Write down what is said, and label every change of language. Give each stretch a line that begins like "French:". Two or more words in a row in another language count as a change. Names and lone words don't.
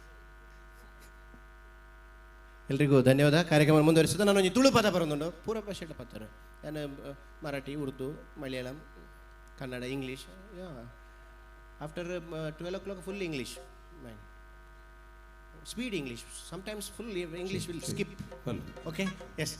Kannada: ಎಲ್ರಿಗೂ ಧನ್ಯವಾದ ಕಾರ್ಯಕ್ರಮ ಮುಂದುವರಿಸಿದ ನಾನು ತುಳು ಪದ ಬರೋದುಂಡು ಪೂರ ಭಾಷೆಗಳ ಪತ್ತಾರೆ ನಾನು ಮರಾಠಿ ಉರ್ದು ಮಲಯಾಳಂ Kannada, English. Yeah.
English: After 12 o'clock, full English. Man. Speed English. Sometimes full English will skip. Okay? Yes.